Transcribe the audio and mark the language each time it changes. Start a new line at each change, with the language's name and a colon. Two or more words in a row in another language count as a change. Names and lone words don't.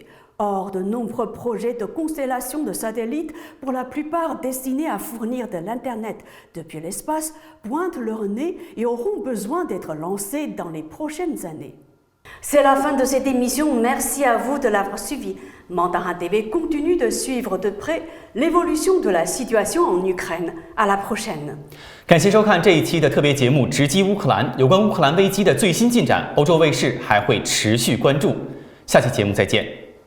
French: Or, de nombreux projets de constellation de satellites, pour la plupart destinés à fournir de l'Internet depuis l'espace, pointent leur nez et auront besoin d'être lancés dans les prochaines années. C'est la fin de cette émission. Merci à vous de l'avoir suivi. Mandarin TV continue de suivre de près l'évolution de la situation en Ukraine. À la prochaine.
Chinese: 感谢收看这一期的特别节目《直击乌克兰》，有关乌克兰危机的最新进展，欧洲卫视还会持续关注。下期节目再见。